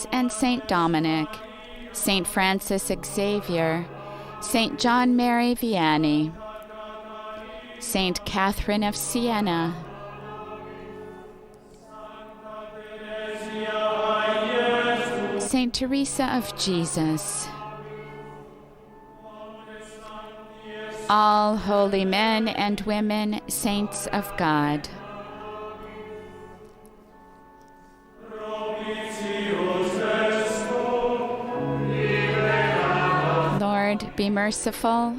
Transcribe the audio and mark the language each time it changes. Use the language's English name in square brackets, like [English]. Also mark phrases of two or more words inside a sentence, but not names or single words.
[English] and Saint Dominic, Saint Francis Xavier, Saint John Mary Vianney, Saint Catherine of Siena, Saint Teresa of Jesus, all holy men and women, saints of God. Lord, be merciful.